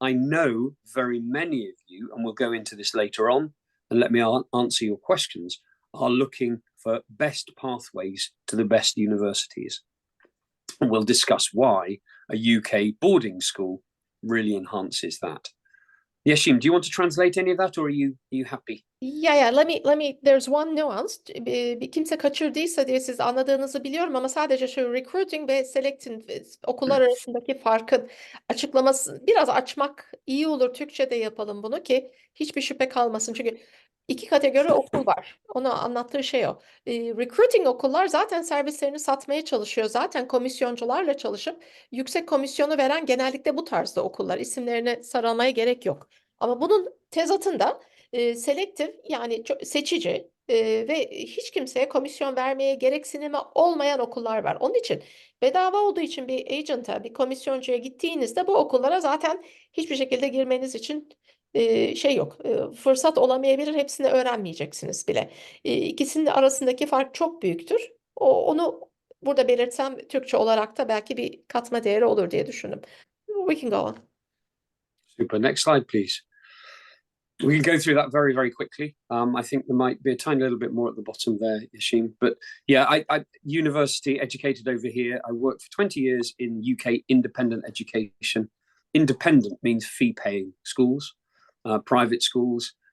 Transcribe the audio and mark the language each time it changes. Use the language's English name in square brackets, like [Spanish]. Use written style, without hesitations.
[English] I know very many of you, and we'll go into this later on, and let me answer your questions, are looking for best pathways to the best universities. And we'll discuss why a UK boarding school really enhances that. Yeshim, do you want to translate any of that, or are you happy? Yeah. Let me. There's one nuance. [Turkish] Bir kimse kaçırdıysa diye siz anladığınızı biliyorum ama sadece şu recruiting ve selecting okullar arasındaki farkın açıklaması biraz açmak iyi olur. Türkçe'de yapalım bunu ki hiçbir şüphe kalmasın. Çünkü iki kategori okul var. Onu anlattığı şey o. Recruiting okullar zaten servislerini satmaya çalışıyor. Zaten komisyoncularla çalışıp yüksek komisyonu veren genellikle bu tarzda okullar. İsimlerine sarılmaya gerek yok. Ama bunun tezatında selektif yani seçici ve hiç kimseye komisyon vermeye gereksinimi olmayan okullar var. Onun için bedava olduğu için bir agent'a, bir komisyoncuya gittiğinizde bu okullara zaten hiçbir şekilde girmeniz için yok. Fırsat olamayabilir. Hepsini öğrenmeyeceksiniz bile. İkisinin arasındaki fark çok büyüktür. Onu burada belirtsem Türkçe olarak da belki bir katma değeri olur diye düşündüm. [English] We can go on. Super. Next slide, please. We can go through that very, very quickly. I think there might be a tiny little bit more at the bottom there, Yashim. But yeah, I university educated over here. I worked for 20 years in UK independent education. Independent means fee-paying schools, private schools.